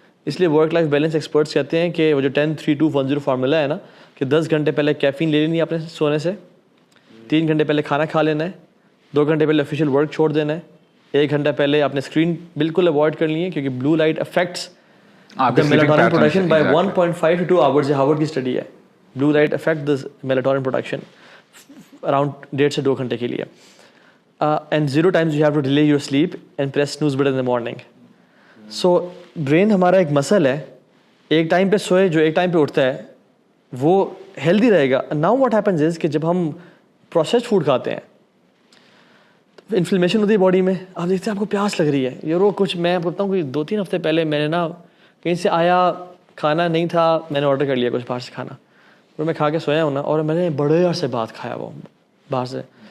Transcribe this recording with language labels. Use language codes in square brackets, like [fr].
[ur] اس لیے work life balance experts کہتے ہیں کہ وہ جو 10-3-2-1-0 فارمولا ہے نا, کہ 10 گھنٹے پہلے کیفین لے لینی ہے آپ نے سونے سے, 3 گھنٹے پہلے کھانا کھا لینا ہے, 2 گھنٹے پہلے آفیشیل ورک چھوڑ دینا ہے, 1 گھنٹہ پہلے آپ نے اسکرین بالکل اوائڈ کرنی ہے, کیونکہ [en] Blue light affects melatonin production by 1.5 to 2 hours. [ur] یہ ہارورڈ کی اسٹڈی ہے, [en] blue light affect the melatonin production around [ur] 1.5 سے 2 گھنٹے کے لیے. And [en] 0 times you have to delay your sleep and press snooze button in the morning. [ur] So brain ہمارا ایک مسل ہے, ایک ٹائم پہ سوئے جو ایک ٹائم پہ اٹھتا ہے وہ ہیلدی رہے گا. [en] now what happens is [ur] کہ جب ہم پروسیسڈ فوڈ کھاتے ہیں انفلیمیشن ہوتی ہے باڈی میں. آپ دیکھتے ہیں آپ کو پیاس لگ رہی ہے, یہ رو کچھ میں آپ کو بتاؤں کوئی 2-3 ہفتے پہلے میں نے نا کہیں سے آیا, کھانا نہیں تھا, میں نے آرڈر کر لیا کچھ باہر سے کھانا, اور میں کھا کے سویا ہوں نا, اور میں نے بڑے عرصے بعد کھایا وہ باہر سے.